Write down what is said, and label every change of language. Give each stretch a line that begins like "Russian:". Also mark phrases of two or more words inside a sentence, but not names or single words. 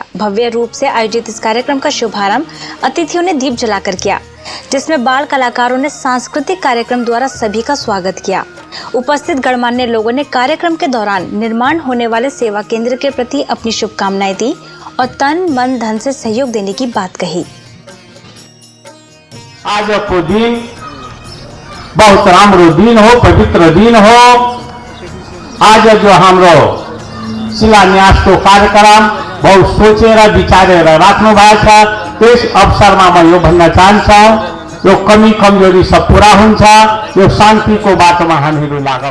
Hindi: भव्य रूप से आयोजित इस कार्यक्रम का शुभारंभ अतिथियों ने दीप जलाकर किया, जिसमें बाल कलाकारों ने सांस्कृतिक कार्यक्रम द्वारा सभी का स्वागत किया। उपस्थित गणमान्य लोगों ने कार्यक्रम के दौरान निर्माण होने वाले सेवा केंद्र के प्रति अपनी शुभकामनाएं दी और तन मन धन से सहयोग देने की बात कही।
Nepali: आज को दिन बहुत राम्रो दिन हो, पवित्र दिन हो। आज जो हाम्रो शिलान्यास को कार्यक्रम बहुत सोचेर विचारेर राख्नु भएको छ। त्यस अवसरमा म यो भन्न चाहन्छु, यो कमी कमजोरी सब पूरा हुन्छ। यो शान्तिको बाटोमा हामीहरू लागौँ।